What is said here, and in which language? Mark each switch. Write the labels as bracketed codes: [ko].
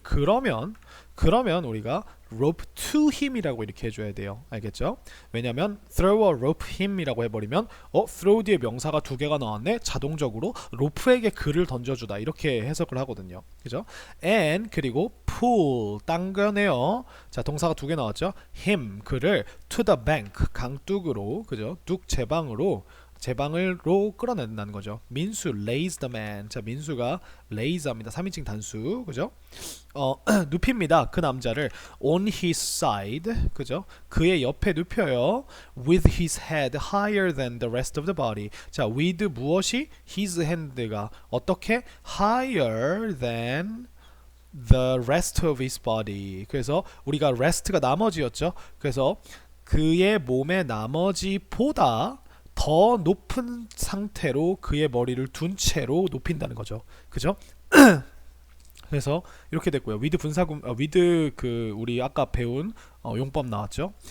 [ko] 그러면 우리가 [en] rope to him [ko] 이라고 이렇게 해줘야 돼요. 알겠죠? 왜냐면 [en] throw a rope him [ko] 이라고 해버리면 throw 뒤에 명사가 두 개가 나왔네? 자동적으로 로프에게 그를 던져주다 이렇게 해석을 하거든요. 그죠? and 그리고 pull 당겨내요. 자, 동사가 두 개 나왔죠? him 그를 [en] to the bank [ko] 강둑으로 그죠? 둑 제방으로 끌어낸다는 거죠. [en] 민수 lays the man. [ko] 자, 민수가 lays 합니다. 3인칭 단수. 그죠? 눕힙니다. 그 남자를 [en] on his side. [ko] 그죠? 그의 옆에 눕혀요. [en] with his head higher than the rest of the body. [ko] 자, with 무엇이? [en] his hand [ko] 가 어떻게? [en] higher than the rest of his body. [ko] 그래서 우리가 rest가 나머지였죠. 그래서 그의 몸의 나머지보다 더 높은 상태로 그의 머리를 둔 채로 높인다는 거죠. 그죠? 그래서 이렇게 됐고요. with 분사구 with 그 우리 아까 배운 용법 나왔죠.